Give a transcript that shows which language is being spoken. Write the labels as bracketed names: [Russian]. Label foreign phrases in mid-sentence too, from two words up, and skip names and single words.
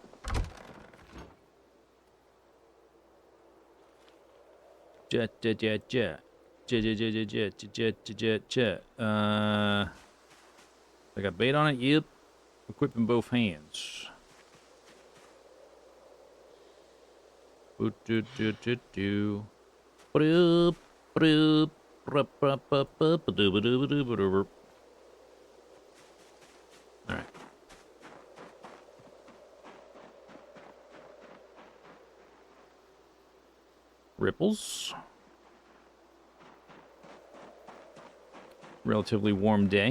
[English] Jet, jet, jet, jet. Jet, jet, jet, jet, jet, jet, jet, jet, jet. I got bait on it? Yep. Equipping both hands. Do, do, do, do, do. Ba-doop, ba-doop, ba-ba-ba-ba, ba-doo-ba-doo-ba-doo, ba-doo. All right. Ripples. Relatively warm day.